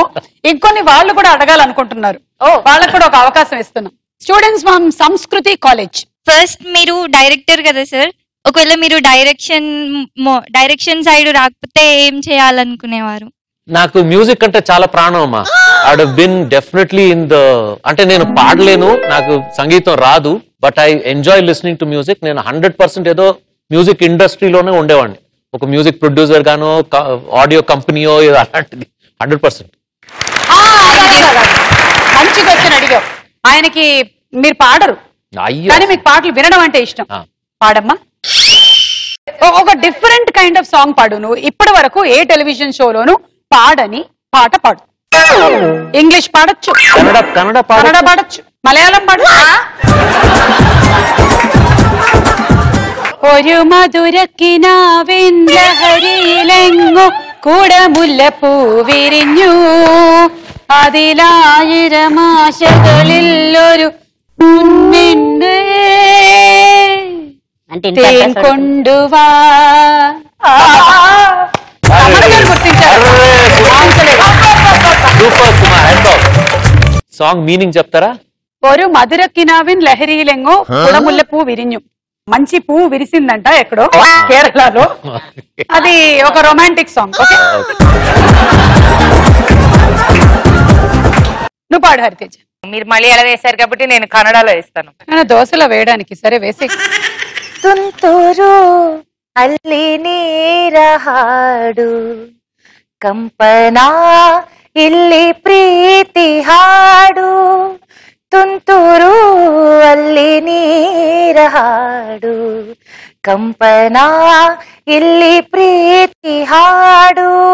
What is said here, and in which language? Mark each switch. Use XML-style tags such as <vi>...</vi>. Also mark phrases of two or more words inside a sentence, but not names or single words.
<te>ఇంకొన్ని వాళ్ళు కూడా అడగాలనుకుంటున్నారు. వాళ్ళకు కూడా ఒక అవకాశం ఇస్తున్నాం.</te> <en>students from Sanskriti college.</en> <te>ఫస్ట్ మీరు డైరెక్టర్ కదా సార్, ఒకవేళ మీరు</te> <en>direction side</en> <te>రాకపోతే ఏం చేయాలనుకునేవారు? నాకు మ్యూజిక్ అంటే చాలా ప్రాణం అమ్మా.</te> <en>I would bin definitely in the,</en> <te>అంటే నేను పాడలేను, నాకు సంగీతం రాదు,</te> <en>but I enjoy listening to music.</en> <te>నేను 100% ఏదో మ్యూజిక్ ఇండస్ట్రీలోనే ఉండేవాడిని, ఒక</te> <en>music producer</en> <te>గానో ఆడియో కంపెనీయో ఏదో అలాంటిది. 100%. మంచి క్వశ్చన్ అడిగావు. ఆయనకి మీరు పాడరు కానీ మీకు పాటలు వినడం అంటే ఇష్టం. పాడమ్మా, ఒక</te> <en>different kind of song</en> <te>పాడు. నువ్వు ఇప్పటి వరకు ఏ టెలివిజన్ షోలోను పాడని పాట పాడు. ఇంగ్లీష్ పాడొచ్చు, కన్నడ పాడొచ్చు, మలయాళం పాడొచ్చు.</te> <ml>ഒരു മധുരക്കിനാവിൻലഹരിയിലെങ്ങോ കുടമുല്ലപ്പൂ വിരിഞ്ഞു, അതിലായിരമാശകളിൽ ഒരു തേൻ കൊണ്ടുവാ.</ml> <en>song meaning</en> <te>చెప్తారా?</te> <ml>ഒരു മധുരക്കിനാവിൻ ലഹരിയിലെങ്ങോ കുടമുല്ലപ്പൂ വിരിഞ്ഞു.</ml> <te>మంచి పువ్వు విరిసిందంట ఎక్కడో కేరళలో. అది ఒక</te> <en>romantic song.</en> <te>నువ్వు పాడు హరితేజ. మీరు మలయాళం వేశారు కాబట్టి నేను కన్నడలో వేస్తాను. దోశలో వేయడానికి సరే వేసి.</te> <kn>ತುಂತುರು ಅಲ್ಲಿ ನೀರ ಹಾಡು, ಕಂಪನ ಇಲ್ಲಿ ಪ್ರೀತಿ ಹಾಡು. ತುಂತುರು ಅಲ್ಲಿ ನೀರ ಹಾಡು, ಕಂಪನ ಇಲ್ಲಿ ಪ್ರೀತಿ ಹಾಡು.</kn>